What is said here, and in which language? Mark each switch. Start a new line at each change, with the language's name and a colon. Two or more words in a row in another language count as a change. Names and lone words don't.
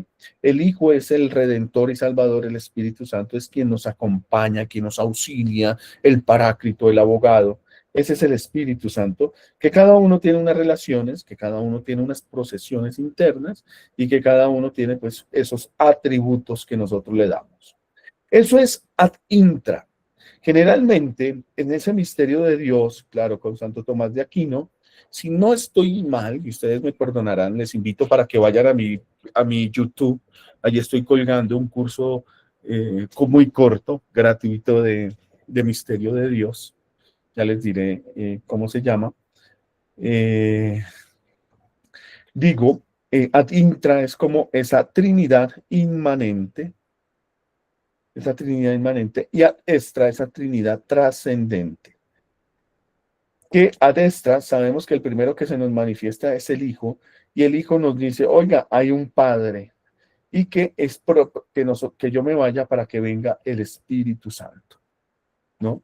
Spanish: El Hijo es el Redentor y Salvador, el Espíritu Santo es quien nos acompaña, quien nos auxilia, el Paráclito, el abogado. Ese es el Espíritu Santo, que cada uno tiene unas relaciones, que cada uno tiene unas procesiones internas y que cada uno tiene pues esos atributos que nosotros le damos. Eso es
Latin: ad intra.
Spanish: Generalmente, en ese misterio de Dios, claro, con Santo Tomás de Aquino, si no estoy mal, y ustedes me perdonarán, les invito para que vayan a mi YouTube. Allí estoy colgando un curso muy corto, gratuito de misterio de Dios. Ya les diré cómo se llama.
Latin: Ad intra
Spanish: es como esa Trinidad inmanente, y
Latin: ad extra
Spanish: esa Trinidad trascendente. Que
Latin: ad extra
Spanish: sabemos que el primero que se nos manifiesta es el Hijo, y el Hijo nos dice, oiga, hay un Padre, y que que yo me vaya para que venga el Espíritu Santo, ¿no?